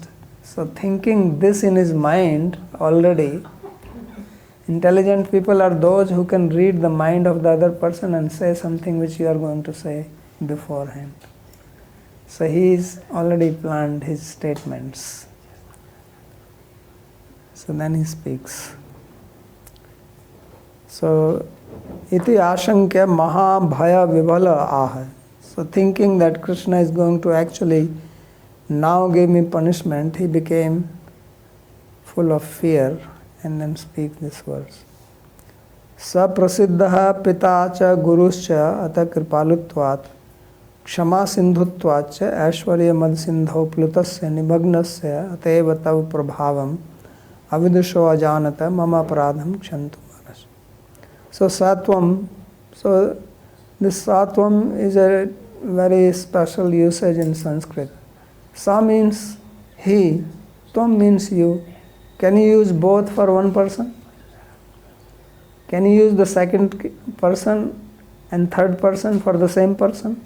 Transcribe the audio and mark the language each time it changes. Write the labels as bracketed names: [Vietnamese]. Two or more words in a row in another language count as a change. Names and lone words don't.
[English] So thinking this in his mind already, intelligent people are those who can read the mind of the other person and say something which you are going to say beforehand. So he's already planned his statements. So then he speaks. So, [Sanskrit] iti ashankya mahabhaya vibhala aha. [English] So thinking that Krishna is going to actually now give me punishment, he became full of fear and then speak this verse. [Sanskrit] Sa prasiddha pita cha guruscha ata kripalutvat kshama sindhutvat cha aishwarya mad sindho plutasya nimagnasya ateva tav prabhavam avidusho ajanata mama paradham kshantu. [English] So Satvam, so this Satvam is a very special usage in Sanskrit. Sa means he, Tvam means you. Can you use both for one person? Can you use the second person and third person for the same person?